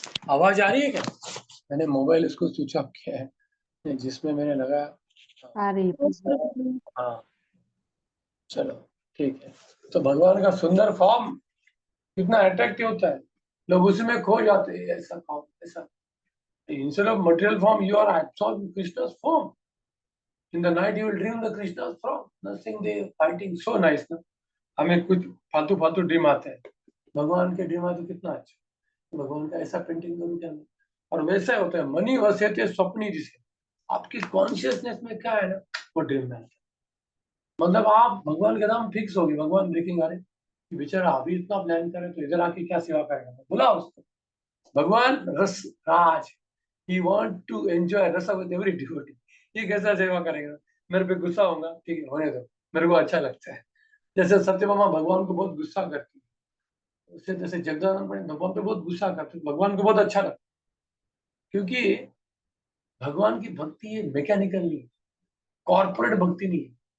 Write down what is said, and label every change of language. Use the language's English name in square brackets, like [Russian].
[Hindi] आवाज आ रही है क्या? मैंने मोबाइल इसको स्विच ऑफ किया है, जिसमें मैंने लगा। आ रही है। हाँ चलो ठीक है। तो भगवान का सुंदर फॉर्म कितना अट्रैक्टिव होता है, लोग उसी में खो जाते हैं। ऐसा फॉर्म, ऐसा [English] instead of material form you are absorbed in Krishna's form. In the night you will dream the Krishna's form. Nothing they fighting so nice ना। [Hindi] हमें कुछ फालतू फालतू ड्रीम आते हैं, भगवान के ड्रीम आते कितना अच्छा। भगवान का ऐसा पेंटिंग करूँ क्या मैं, और वैसा होता है मनी वसेते स्वप्नी, जिसे आपकी कॉन्शियसनेस में क्या है ना वो ड्रीम में आता है। मतलब आप भगवान के नाम फिक्स होगी, भगवान देखेंगे अरे बेचारा अभी इतना प्लान करे तो इधर आके क्या सेवा करेगा, बुला उसको। भगवान रस राज, [English] he want to enjoy rasa with every devotee। [Hindi] ये कैसा सेवा करेगा, मेरे पे गुस्सा होगा, ठीक है होने दो, मेरे को अच्छा लगता है। जैसे सत्यभामा भगवान को बहुत गुस्सा करती है, उससे जैसे जगदानंद पंडित भगवान पे बहुत गुस्सा करते, भगवान को बहुत अच्छा लगता, क्योंकि भगवान की भक्ति ये मैकेनिकल नहीं है, कॉर्पोरेट भक्ति नहीं है।